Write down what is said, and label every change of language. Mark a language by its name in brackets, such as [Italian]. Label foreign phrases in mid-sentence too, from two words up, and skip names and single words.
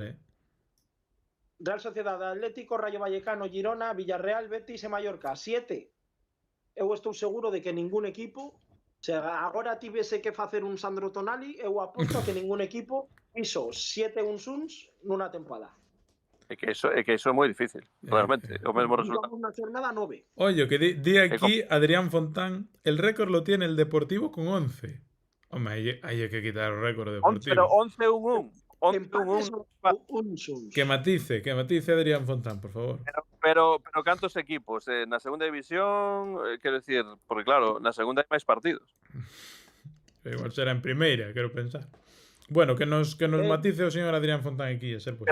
[Galician] Real Sociedade, Atlético, Rayo Vallecano, Girona, Villarreal, Betis e Mallorca, 7. Eu estou seguro de que ningún equipo, se agora tivese que facer un Sandro Tonali, eu aposto a que ningún equipo hizo 7 unsuns nunha temporada. É que iso é moi difícil, realmente. O mesmo resultado. Digamos na jornada 9. [Spanish] Oye, que di aquí Adrián Fontán, el récord lo tiene el Deportivo con 11. Hombre, hay que quitar el récord Pero Deportivo. 11-1-1. Empates 11-1-1. [Galician] ou unsuns. [Spanish] Que matice Adrián Fontán, por favor. [Galician] Pero cantos equipos? Na segunda división, quero decir, porque claro, na segunda hai máis partidos. Igual será en primeira, quero pensar. Bueno, que nos matice o señor Adrián Fontán aquí, a ser posible.